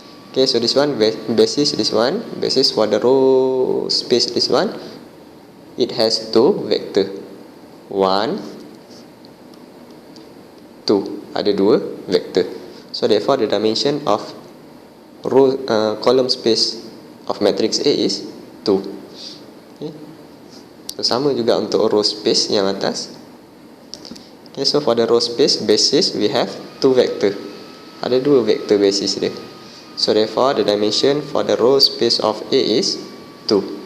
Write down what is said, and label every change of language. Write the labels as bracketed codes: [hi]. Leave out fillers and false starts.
[en] Okay, so this one basis, this one basis for the row space, this one it has two vector, 1 2, [ms] ada dua vector. [en] So therefore the dimension of row column space of matrix A is 2. Okay. [ms] So sama juga untuk row space yang atas. [en] Okay, so for the row space basis we have two vector, [ms] ada dua vector basis dia. [en] So therefore the dimension for the row space of A is 2.